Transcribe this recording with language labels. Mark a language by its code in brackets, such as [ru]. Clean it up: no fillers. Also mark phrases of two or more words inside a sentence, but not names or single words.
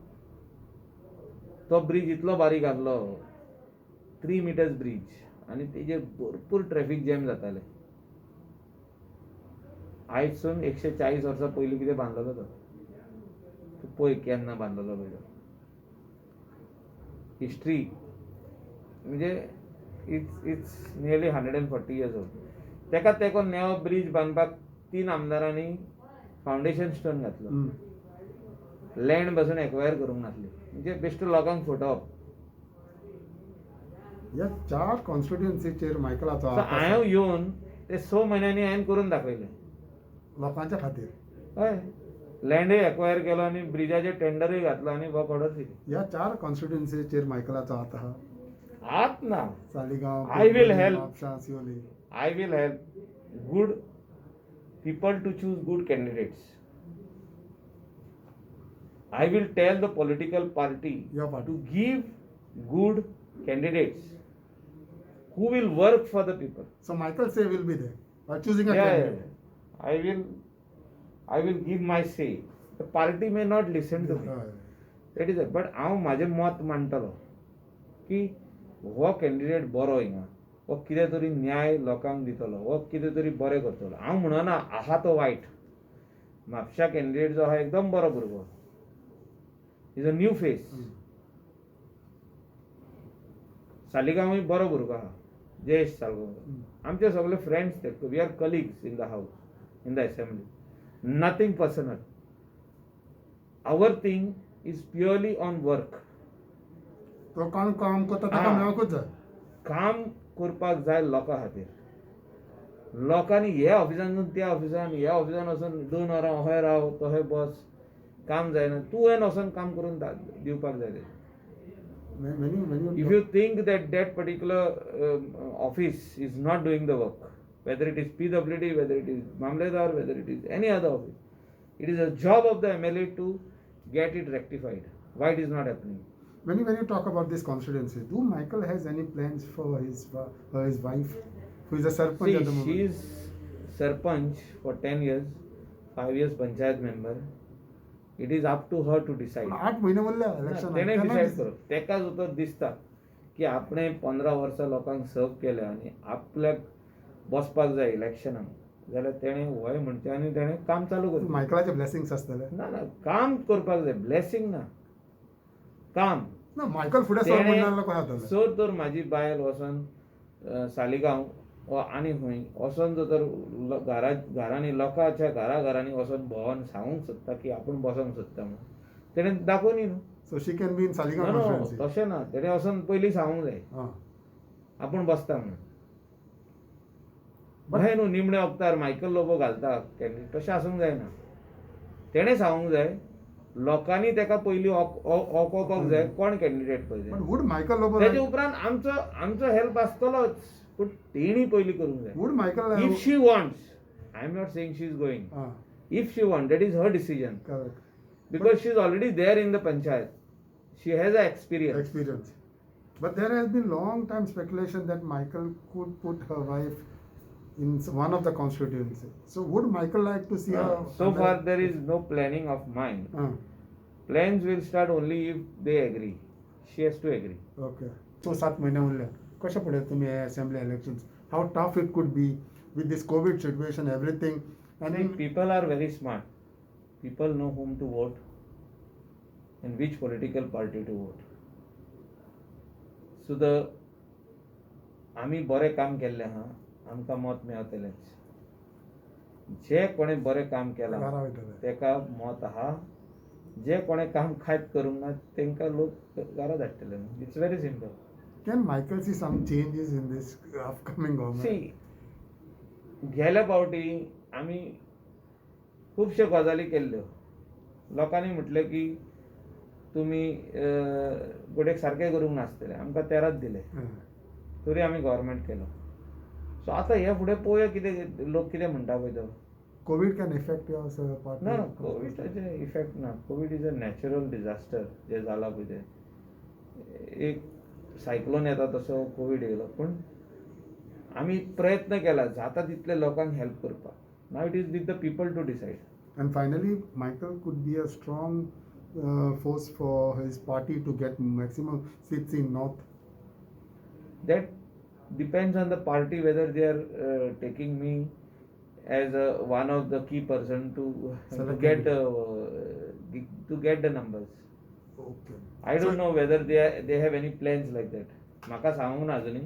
[kok] तो ब्रिज इतलो बारीक आहलो, 3 [en] meters bridge, [kok] आनी तेजेर भरपूर [en] traffic jam [kok] जाताले. आयजसून 140 वर्सां पयलीं कितें बांदलेलो तो. तूं पळय केन्ना बांदलेलो पळय तो. [en] हिस्ट्री म्हणजे it's nearly 140 years old. [kok] तेका तेको नवो ब्रिज बांदपाक 3 आमदारांनी [en] foundation stone [kok] घातलो. लँड बसून एक्वायर करूंक नासली. म्हणजे बेश्टो लोकांक फटोवप. ह्या 4 कॉन्स्टिट्युएन्सीचेर मायकलाचो सो हांव येवन ते 6 म्हयन्यांनी हांवें करून दाखयलें. लोकांच्या खातीर. हय लँडय एक्वायर केलो आनी ब्रिजाचेर टेंडरूय घातलो आनी [en] work order [kok] दिली. ह्या 4 कॉन्स्टिट्युएन्सीचेर मायकलाचो हात आहा. हात ना. सालिगांव, [en] I will पोरवोरी, help. म्हापसा, सिओली. I will help good people to choose good candidates. I will tell the political party Your party. to give good candidates who will work for the people. So Michael say will be there. By choosing a Yeah, candidate. I will give my say. The party may not listen to me. [kok] हय. [en] That is it. [kok] But हांव म्हाजें मत मांडटलो की हो कॅन्डिडेट बरो हिंगा, हो कितें तरी न्याय लोकांक दितलो, हो कितें तरी बरें करतलो. हांव म्हणना आहा तो वायट. म्हापशा कॅन्डिडेट जो आहा एकदम बरो भुरगो. [en] is a new face. [kok] सालिगांवूय बरो भुरगो आहा, जयेश साळगांवकर. आमचे सगळे फ्रेंड्स ते. [en] we are colleagues in the house, in the assembly. nothing personal. our thing is purely on work. [kok] तो कोण काम करता ताका हा. मेळोंकूच जाय. काम करपाक जाय लोकां खातीर. लोकांनी ह्या ऑफिसांतून त्या ऑफिसान ह्या ऑफिसान वचून 2 वरां अहें राव तहें बस काम जायना. तुवें वचून काम करून दिवपाक जाय तें. [en] When you If you think that that particular office is not doing the work, whether it is PWD, whether it is Mamledar, whether it is any other office, it is a job of the MLA to get it rectified. Why it is not happening? when you talk about this constituency, do Michael has any plans for his wife, who is a sarpanch at the See, moment? she is sarpanch for 10 years, 5 years panchayat member. It is up to her to decide. [kok] 8 महिने उरल्या इलेक्शन. तेणे डिसायड करप. तेका जो तर दिसता की आपणे 15 वर्सां लोकांक सर्व केल्या आनी आपल्याक बसपाक जाय इलेक्शनाक जाल्यार तेणे वय म्हणचे आनी तेणे काम चालू करचें. मायकलाचे ब्लेसिंग्स आसतले. ना ना काम करपाक जाय. ब्लेसिंग ना, काम. ना मायकल फुडें सर म्हणनासलो कोण जातले. सर तर म्हाजी बायल वचोन सालिगांव वा आनी खंय वचोन जर तर घरांनी लोकांच्या घरांनी वचोन भोंवन सांगूंक सोदता की आपूण बसोंक सोदता म्हणून तेणें दाखोवनी न्हू. [en] So she can be in Saligaon नो constituency. [kok] तशें ना. तेणें वचोन पयलीं सांगूंक जाय हां. आपूण बसता म्हणून. अहें न्हू निमणे वक्तार मायकल लोबो घालता कॅन्डिडेट तशें आसूंक जायना. तेणें सांगूंक जाय लोकांनी तेका पयलीं ओकोवपाक जाय कोण कॅन्डिडेट पळय [en] But would Michael Lobo [kok] तेजे उपरांत आमचो हेल्प आसतलोच पूण तेणी पयलीं करूंक जाय. [en] would Michael If she wants, I am not saying she is going. If she wants, that is her decision. correct Because she is already there in the panchayat. She has a experience. But there has been long time speculation that Michael could put her wife in one of the constituency. So would Michael like to see her? So far there is no planning of mine. Plans will start only if they agree. She has to agree. Okay. So [kok] 7 महिने उरले. कशें पळयता तुमी हे [en] assembly elections? How tough it could be with this COVID situation, everything. I think people are very smart. People know whom to vote and which political party to vote. [kok] So आमी बरें काम केल्लें आहा आमकां मत मेळटलेंच. जे कोणें बरें काम केलां घरा वयतले. तेका मत आहा. जे कोणें काम कांयच करूंक ना तेंकां लोक घरा धाडटले. [en] it's very simple. Can Michael see some changes in this upcoming government? [kok] सी गेल्या फावटी आमी खुबश्यो गजाली केल्ल्यो. लोकांनी म्हटलें की तुमी गोडेक सारकें करूंक नासतले. आमकां 13च दिले तरी आमी गव्हर्मेंट केलो. सो आतां हे फुडें पळोवया कितें लोक कितें म्हणटा पळय तो. [en] COVID can affect your party? [kok] ना कोविडाचे इफेक्ट ना. [en] COVID is a natural disaster [kok] जे जाला पळय तें. एक सायक्लोन येता तसो कोविड येयलो पूण आमी प्रयत्न केला जाता तितले लोकांक हेल्प करपाक. [en] now it is with the people to decide. And finally, Michael could be a strong force for his party to get maximum seats in North. That depends on the party whether they are taking me as one of the key person to get the numbers. Okay. I don't know whether they have any plans like that. [kok] म्हाका सांगूंक ना अजुनी.